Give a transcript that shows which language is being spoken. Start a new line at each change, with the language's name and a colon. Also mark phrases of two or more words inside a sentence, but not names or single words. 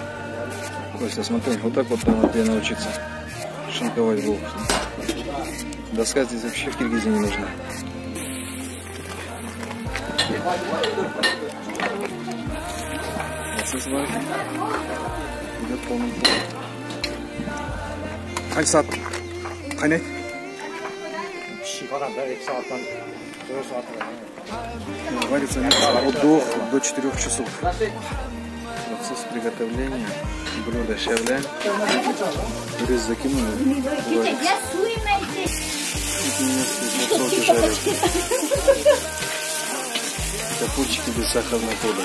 Russian: Костя, смотри, вот так вот надо тебе научиться шинковать булку. Доска здесь вообще в Киргизии не нужна. Процесс варки идет полным ходом.
Turkish: Kaç saat kaynat?
Russian: Варится мясо от 2 до 4 часов. Процесс приготовления блюда шавля. Рис закинули. Капустики без сахарной пудры.